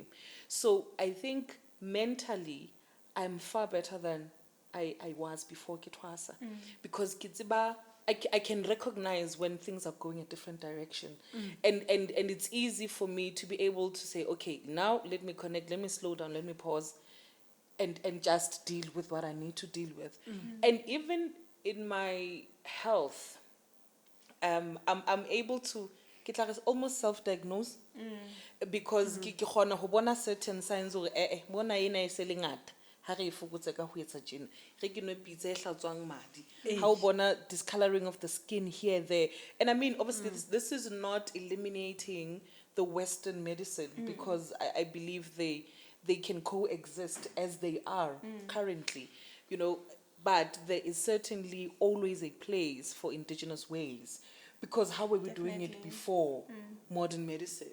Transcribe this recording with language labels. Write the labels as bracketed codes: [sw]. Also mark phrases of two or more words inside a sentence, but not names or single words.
[en] So I think mentally, I'm far better than I was before Kitwasa, because Kitsiba, I can recognize when things are going a different direction, and it's easy for me to be able to say, okay, now let me connect, let me slow down, let me pause, and just deal with what I need to deal with. And even in my health, I'm able to get like almost self-diagnose, because [st] ke kgona ho bona [en] certain signs [st] hore bona ena e se le ngata ha re fokotse ka ho etsa tjena re ke no pitse e hlatswang madi how bona [en] discoloring of the skin here there. And I mean, obviously this is not eliminating the Western medicine, because I believe they can coexist as they are currently, but there is certainly always a place for indigenous ways, because how were we doing it before modern medicine?